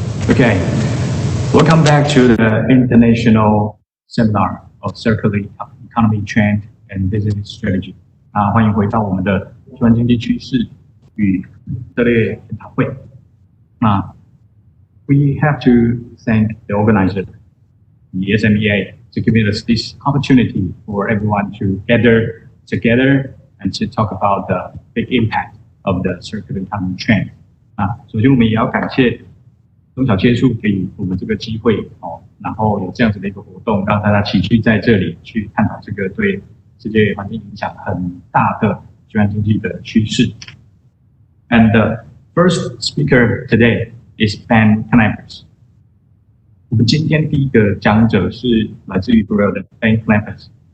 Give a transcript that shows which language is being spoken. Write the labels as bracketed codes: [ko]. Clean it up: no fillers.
[en] Okay, welcome back to the International Seminar of Circular Economy Trend and Business Strategy. [zh] 欢迎回到我们的循环经济趋势与策略研讨会。 [en] We have to thank the organizer, the SMEA, to give us this opportunity for everyone to gather together and to talk about the big impact of the circular economy trend. [zh] 首先我们也要感谢中小企业处给予我们这个机会然后有这样子的一个活动，让大家齐聚在这里去探讨这个对世界环境影响很大的循环经济的趋势。 [en] And the first speaker today is Ben Clampers. [zh] 我们今天第一个讲者是来自于 Brill 的 Ben Clampers.